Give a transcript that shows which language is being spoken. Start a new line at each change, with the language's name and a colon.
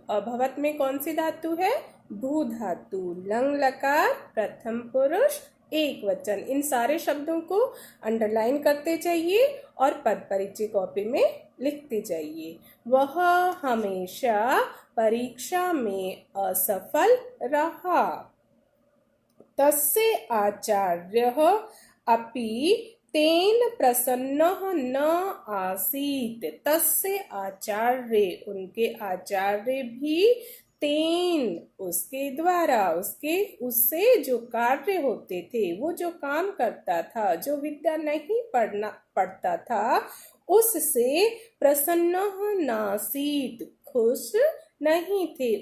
Hindi: अभवत में कौन सी धातु है? भू धातु। लंग लकार प्रथम पुरुष एक वचन। इन सारे शब्दों को अंडरलाइन करते जाइए और पद परिचय कॉपी में लिखते जाइए। वह हमेशा परीक्षा में असफल रहा।
Sanskrit: तस्य आचार्यः अपि तेन प्रसन्नः न आसीत्।
Hindi: तस्य आचार्य उनके आचार्य भी तेन उसके द्वारा उससे जो कार्य होते थे, वो जो काम करता था, जो विद्या नहीं पढ़ता था, उससे
Sanskrit: प्रसन्न नासीत
Hindi: खुश नहीं थे।